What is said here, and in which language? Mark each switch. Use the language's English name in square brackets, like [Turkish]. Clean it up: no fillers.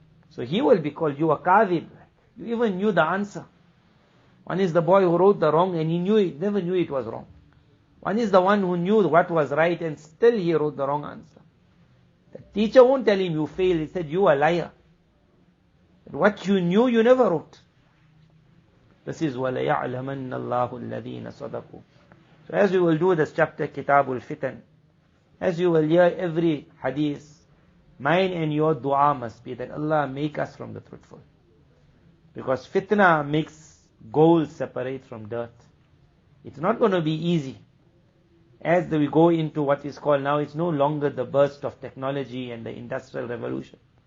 [English] So he will be called, you a kadhib. You even knew the answer. One is the boy who wrote the wrong, and he knew it, never knew it was wrong. One is the one who knew what was right, and still he wrote the wrong answer. The teacher won't tell him you failed, he said you a liar. But what you knew, you never wrote. This is [Arabic] وَلَيَعْلَمَنَّ اللَّهُ الَّذِينَ صَدَقُوا. [English] So as we will do this chapter, Kitabul Fitan, as you will hear every hadith, mine and your dua must be that Allah make us from the truthful. Because fitna makes gold separate from dirt. It's not going to be easy. As we go into what is called now, it's no longer the burst of technology and the industrial revolution.